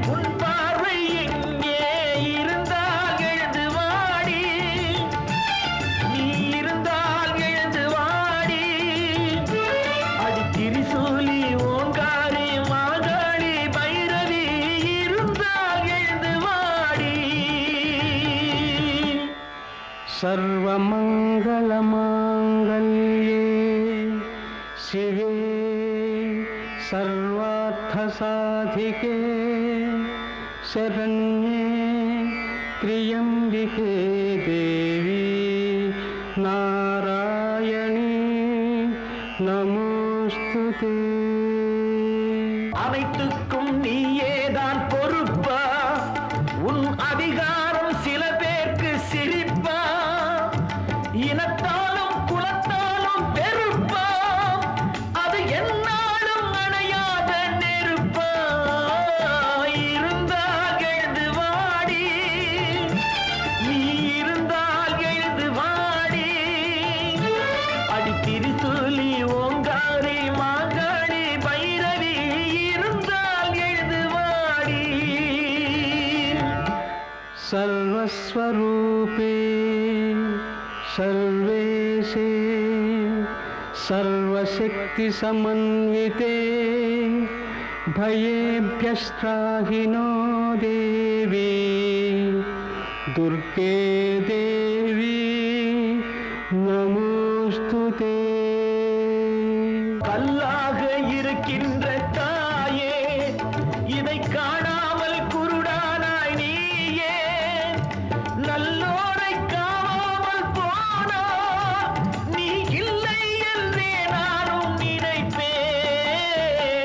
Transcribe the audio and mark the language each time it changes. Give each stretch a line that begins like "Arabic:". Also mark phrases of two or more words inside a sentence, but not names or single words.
Tamil: உன் பார்வை எங்கே இருந்தால் எழுந்து வாடி, நீ இருந்தால் எழுந்து வாடி. அடி திரிசூலி ஓங்காரி மாகாளி பைரவி இருந்தால் எழுந்து வாடி.
Sanskrit: सर्वमङ्गलमाङ्गल्ये शिवे सर्वार्थसाधिके शरण्ये त्र्यम्बिके देवी नारायणी नमोस्तुते.
Tamil: அனைத்துக்கும் நீயேதான் பொறுப்பா, உன் அதிகாரம் சில பேருக்கு சிரிப்பா. இனத்தாலும் குலத்தாலும் வெறுப்பா, அது எந்நாளும் அணையாத நெருப்பா. இருந்தால் எழுந்து வாடி, நீ இருந்தால் எழுந்து வாடி. அடி திரிசூலி ஓங்காரி மாகாளி பைரவி இருந்தால் எழுந்து வாடி.
Sanskrit: सर्वस्वरूपे सर्वेशे सर्वशक्तिसमन्विते भयेभ्यस्त्राहि नो देवी दुर्गे देवी नमोस्तुते.
Tamil: கல்லாக இருக்கின்ற தாயே, இதை காணாமல் குருடானாய் நீயே. நல்லோரை காணாமல் போனா நீ இல்லை என்றே நானும் நினைப்பேன்.